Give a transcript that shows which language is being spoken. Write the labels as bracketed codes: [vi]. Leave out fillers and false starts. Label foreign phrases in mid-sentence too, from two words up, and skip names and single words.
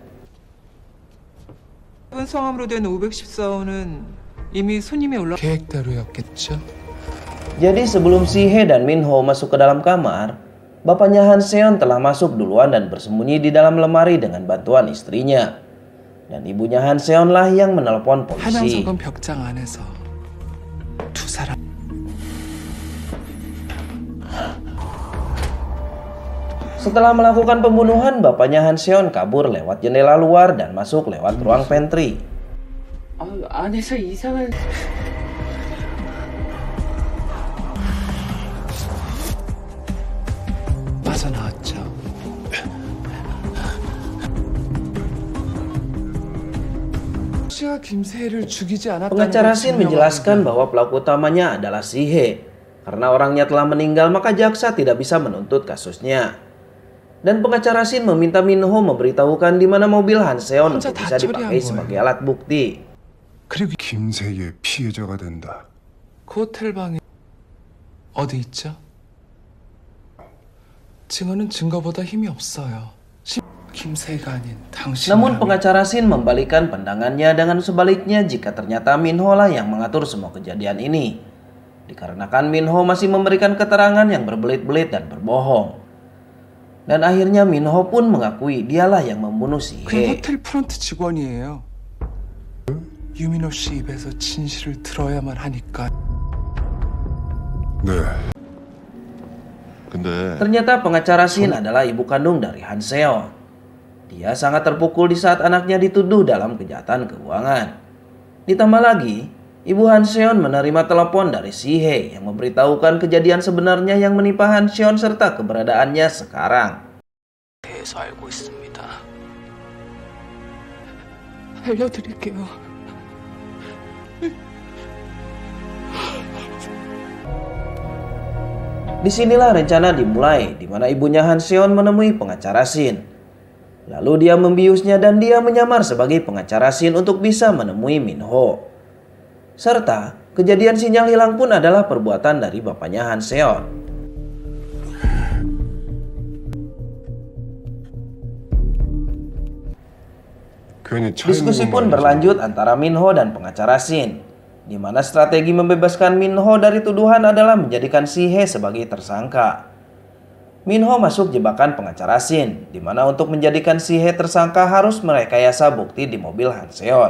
[ko] 성함으로 된 514호는 이미 손님이 올라 계획대로였겠죠? [id] Jadi sebelum Si-hye dan Minho masuk ke dalam kamar, bapaknya Han Seon telah masuk duluan dan bersembunyi di dalam lemari dengan bantuan istrinya. Dan ibunya Han Seon lah yang menelpon polisi. [ko] 한양석은 벽장 안에서 두 사람 [id] Setelah melakukan pembunuhan, bapaknya Han Seon kabur lewat jendela luar dan masuk lewat ruang pantry. [ko] 안에서 이상한 빠져나왔죠. 씨가 김세희를 죽이지 않았다는 [id] Pengacara [ko] 걸 [id] Shin [ko] 증명하는 [id] menjelaskan bahwa pelaku utamanya adalah Si-hye. Karena orangnya telah meninggal, maka jaksa tidak bisa menuntut kasusnya. Dan pengacara Shin meminta Minho memberitahukan di mana mobil Han Seon [ko] 혼자 [id] untuk [ko] 다 [id] bisa dipakai [ko] 처리한 [id] sebagai [ko] 거예요. [id] alat bukti. [ko] 그리고 김세희의 피해자가 된다. 그 호텔 방에 어디 있죠? 증언은 증거보다 힘이 없어요. 김세희가 아닌 당신. [id] Namun pengacara Shin membalikan pandangannya dengan sebaliknya jika ternyata Minho lah yang mengatur semua kejadian ini. Dikarenakan Minho masih memberikan keterangan yang berbelit-belit dan berbohong. Dan akhirnya Minho pun mengakui dialah yang membunuh [ko] 그 [id] Si-hye. [ko] 호텔 프런트 직원이에요. 유민호 씨 입에서 진실을 들어야만 하니까. 네. 근데 [id] Ternyata pengacara Shin adalah ibu kandung dari Han Seon. Dia sangat terpukul di saat anaknya dituduh dalam kejahatan keuangan. Ditambah lagi, ibu Han Seon menerima telepon dari Si-hye yang memberitahukan kejadian sebenarnya yang menimpa Han Seon serta keberadaannya sekarang. [ko] 대해서 알고 있습니다. 알려드릴게요. [id] Disinilah rencana dimulai, di mana ibunya Han Seon menemui pengacara Shin. Lalu dia membiusnya dan dia menyamar sebagai pengacara Shin untuk bisa menemui Minho. Serta kejadian sinyal hilang pun adalah perbuatan dari bapaknya Han Seon. [ko] 괜히 차 [id] Diskusi [ko] 있는 [id] pun [ko] 거 말이지. [id] berlanjut antara Minho dan pengacara Shin, di mana strategi membebaskan Minho dari tuduhan adalah menjadikan Si-hye sebagai tersangka. Minho masuk jebakan pengacara Shin, di mana untuk menjadikan Si-hye tersangka harus merekayasa bukti di mobil Han Seon.